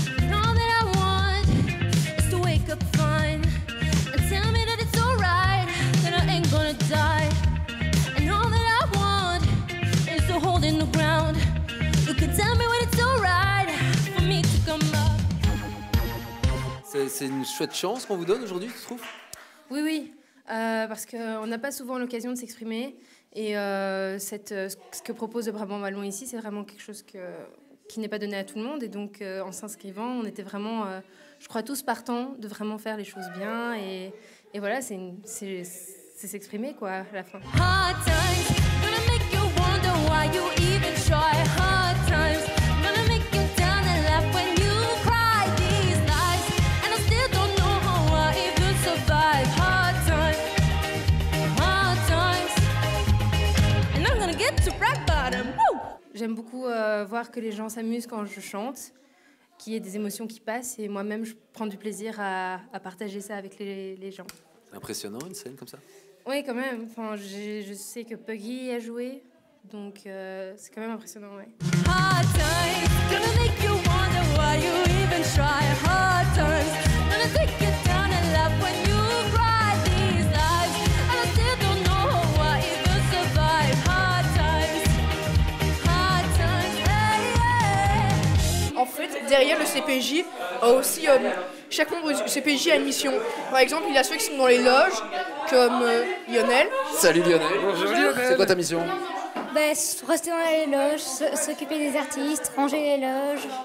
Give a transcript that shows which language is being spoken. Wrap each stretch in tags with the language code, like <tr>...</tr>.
<en>All that I want is to wake up fine and tell me that it's alright, that I ain't gonna die. And all that I want is to hold in the ground. You can tell me when it's alright for me to come up.</en> <fr>C'est une chouette chance qu'on vous donne aujourd'hui, tu trouves? Oui, oui, parce qu'on n'a pas souvent l'occasion de s'exprimer. Et ce que propose le Brabant Wallon ici, c'est vraiment quelque chose qui n'est pas donné à tout le monde. Et donc, en s'inscrivant, on était vraiment, je crois, tous partants de vraiment faire les choses bien. Et voilà, c'est s'exprimer, quoi, à la fin.</fr> <en>Hard times gonna make you wonder why you even try. Hard times gonna make you down and laugh when you cry these nights. And I still don't know how I even survive. Hard times, and I'm gonna get to rock bottom. Woo!</en> <fr>J'aime beaucoup voir que les gens s'amusent quand je chante, qu'il y ait des émotions qui passent. Et moi-même, je prends du plaisir à partager ça avec les gens. C'est impressionnant une scène comme ça. Oui, quand même. Enfin, je sais que Puggy a joué, donc c'est quand même impressionnant, ouais.</fr> <en>Hard times gonna make you wonder why you even try. Hard times gonna take you down and laugh when you cry these lives. And I still don't know how I even survive. Hard times, hey, yeah.</en> <fr>En fait, derrière le CPJ, aussi, chaque membre du CPJ a une mission. Par exemple, il y a ceux qui sont dans les loges, comme Lionel. Salut Lionel. Bonjour Lionel. C'est quoi ta mission? Rester dans les loges, s'occuper des artistes, ranger les loges.</fr>